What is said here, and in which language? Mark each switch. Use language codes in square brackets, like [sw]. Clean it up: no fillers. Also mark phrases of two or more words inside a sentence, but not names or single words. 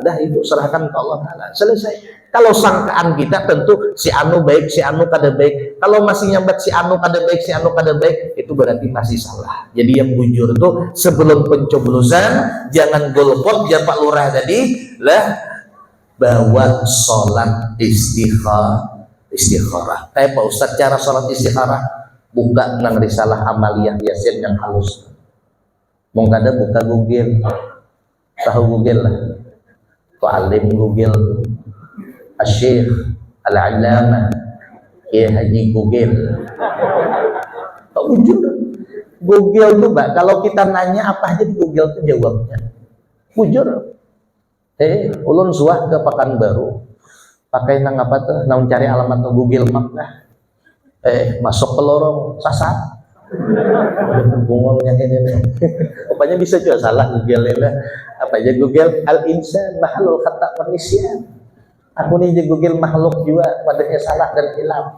[bjn] Dah itu serahkan ke Allah Ta'ala. Selesai. Kalau sangkaan kita tentu si anu baik, si anu kada baik. Kalau masih nyambat si anu kada baik, si anu kada baik, itu berarti masih salah. Jadi yang bujur tuh sebelum pencoblosan jangan golpot ya Pak Lurah tadi lah, bawa sholat istikharah. Kayak Pak Ustadz cara sholat istikharah, buka nang risalah amaliyah Yasin yang halus. Mau kada buka Google, tahu Google lah. Tuh alim Google. Syekh Al-Allamah Kiai Haji Google. Ujur Google tuh Mbak, kalau kita nanya apa aja di Google tuh jawabnya. Ujur. Ulun suah ke Pekanbaru. Pakai nang apa tuh? Nang cari alamat tuh Google Map lah. Masuk ke lorong sasar. Bungolnya ini. Apanya bisa juga salah Google lah. Apa aja Google [ar] al-insan mahalul khata' wa nisyan. [bjn] Aku nih di Google makhluk juga padanya salah dan hilaf.